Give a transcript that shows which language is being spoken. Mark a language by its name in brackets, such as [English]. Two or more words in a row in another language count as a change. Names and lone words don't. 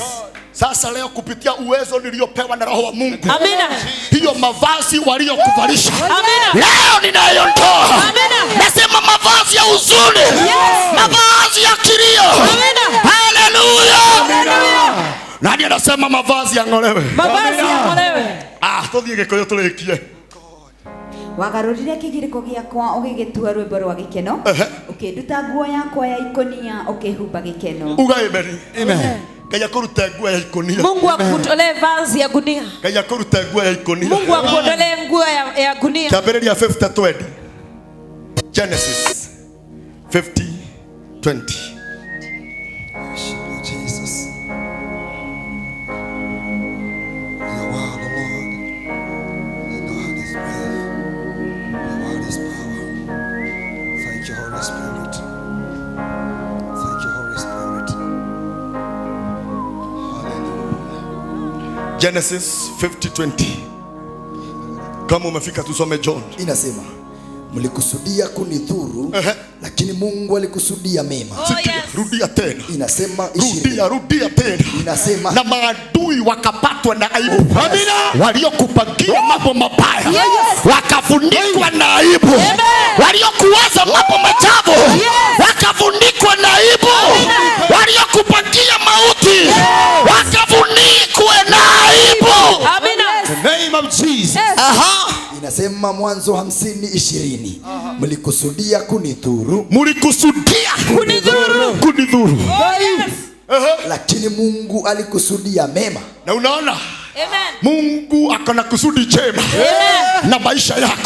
[Swahili] Sasa leo kupitia uwezo niliopewa na Roho wa Mungu. Amina. Hiyo mavazi waliokuvalisha. Amina. Leo ninaiondoa. Amina. Nasema mavazi ya huzuni. Mavazi ya kilio. Amina. Haleluya. Nani anasema mavazi yang'olewe? Mavazi yang'olewe. [Kikuyu] Tuthiĩ Gĩkũyũ tũrĩkie. Wagarurire kigiriko giakwa ugigitua rwimbo rwa gikeno. Ukinduta nguo yakwa ya ikonia ukihumba gikeno. Uga amen. Amen. Ngai akũrute nguo ya ikonia. [Swahili] Mungu akutolee vazi ya gunia. [Kikuyu] Ngai akũrute nguo ya ikonia. [Swahili] Mungu akutolee nguo ya gunia. [Kikuyu] Kĩambĩrĩria 50:20. [English] Genesis 50:20. Jesus. Your word, O Lord. Your word is brave. Your word is power. Thank you, Holy Spirit. Thank you, Holy Spirit. Hallelujah. Genesis 50:20. [Swahili] Kama umefika tusome John. Inasema mlikusudia kunidhuru, lakini Mungu alikusudia mema. Rudia tena. Inasema 20. Rudia tena. Inasema na maadui wakapatwa na aibu. Amina. Waliokupangia mambo mabaya wakafunikwa na aibu. Waliokuwaza mambo machafu wakafunikwa na aibu. Waliokupangia mauti wakafunikwa na aibu. Amina. [English] The name of Jesus. Aha. [Swahili] Inasema Mwanzo 50:20. Mlikusudia kunidhuru. Mlikusudia kunidhuru. Lakini Mungu alikusudia mema. Na unaona? Amen. Mungu akona kusudi jema na maisha yako.